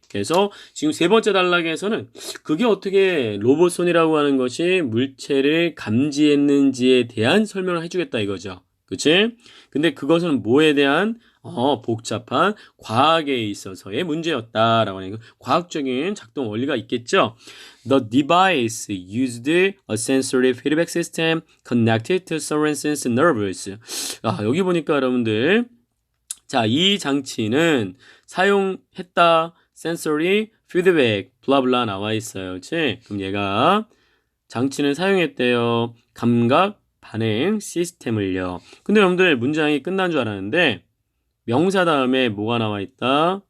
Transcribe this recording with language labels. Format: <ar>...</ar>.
<ko>그래서 지금 세 번째 단락에서는 그게 어떻게 로봇손이라고 하는 것이 물체를 감지했는지에 대한 설명을 해주겠다 이거죠. 그치? 근데 그것은 뭐에 대한 복잡한 과학에 있어서의 문제였다라고 하는 거. 과학적인 작동 원리가 있겠죠.</ko> <en>The device used a sensory feedback system connected to Sorenson's nerves.</en> <ko>여기 보니까 여러분들, 자, 이 장치는 사용했다, sensory feedback, 블라블라 나와 있어요. 그치? 그럼 얘가 장치는 사용했대요. 감각 반응 시스템을요. 근데 여러분들 문장이 끝난 줄 알았는데 명사 다음에 뭐가 나와 있다?</ko>